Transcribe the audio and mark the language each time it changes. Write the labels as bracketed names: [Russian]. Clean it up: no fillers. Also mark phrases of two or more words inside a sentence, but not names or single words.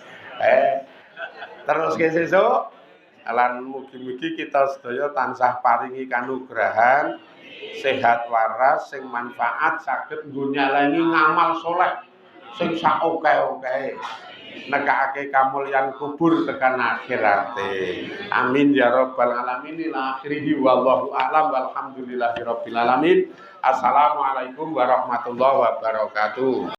[Javanese] Terus ke sesuk lan mugi-mugi kita sedaya tansah paringi kanugrahan sehat waras sing manfaat saged nggo nyalangi ngamal saleh sing sak oke-oke. Nekake kamulyan kubur tekan akhirate. [Arabic] آمين يا رب العالمين إلى آخره والله أعلم والحمد لله رب العالمين. السلام عليكم ورحمة الله وبركاته.